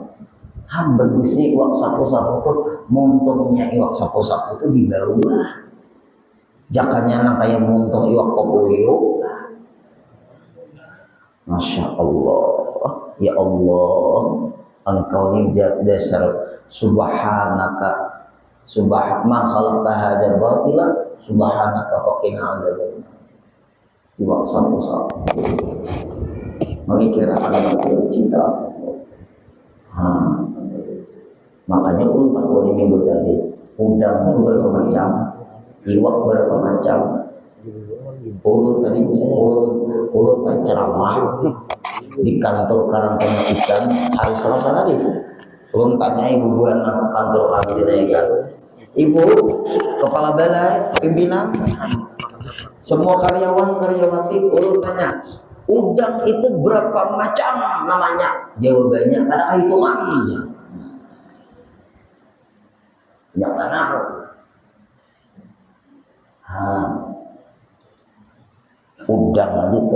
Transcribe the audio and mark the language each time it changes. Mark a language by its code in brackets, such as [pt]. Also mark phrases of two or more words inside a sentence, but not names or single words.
[bjn] Bagusnya iwak sapu-sapu tuh, muntungnya iwak sapu-sapu tuh di bawah. Jakanya nang kayak muntung iwak popuyuk. Masya Allah, ya Allah, Engkau ini dasar subhanaka. [ar] ما خلقت هذا باطلا سبحانك فقنا عذاب النار. [bjn] Iwak sapu-sapu memikirkan yang cinta. Makanya ulun takut di minggu tadi udang itu berapa macam, iwak berapa macam. Ulun tadi ulun ceramah di kantor karantina ikan hari Selasa tadi. Ulun tanya ibu buana kantor kami dinaikkan. Ibu kepala balai pimpinan semua karyawan-karyawati, ulun tanya, udang itu berapa macam namanya? Jawabannya ada hitungannya. Yang mana? Udang aja tuh.